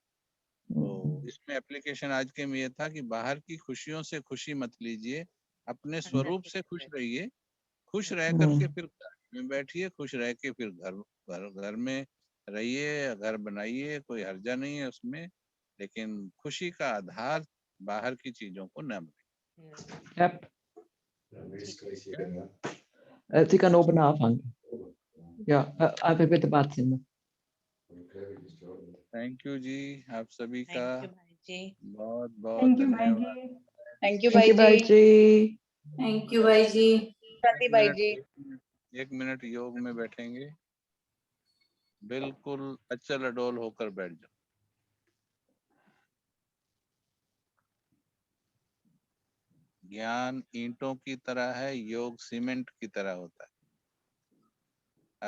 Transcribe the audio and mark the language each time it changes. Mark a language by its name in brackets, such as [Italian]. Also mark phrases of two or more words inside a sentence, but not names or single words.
[Hindi] तो इसमें एप्लीकेशन आज के में ये था कि बाहर की खुशियों से खुशी मत लीजिए, अपने स्वरूप से खुश रहिए। खुश रह करके फिर घर में बैठिए, खुश रह के फिर घर में रहिए, घर बनाइए, कोई हर्जा नहीं है उसमें। लेकिन खुशी का आधार बाहर की चीजों को न बने। [German] Yep. Sie kann oben anfangen. Ja, einfach bitte Batzimmer. [English] thank you [Hindi] जी, आप सभी का [English] thank you [Hindi] भाई जी। बहुत बहुत [English] thank you भाई [Hindi] धन्यवाद। जी। [English] thank you Thank [Hindi] भाई [English] you, [Hindi] Bhai जी। Ji. [English] thank you [Hindi] भाई जी। शांति भाई जी। 1 मिनट योग में बैठेंगे, बिल्कुल अचल अडोल होकर बैठ जाओ। ज्ञान ईंटों की तरह है, योग सीमेंट की तरह होता है।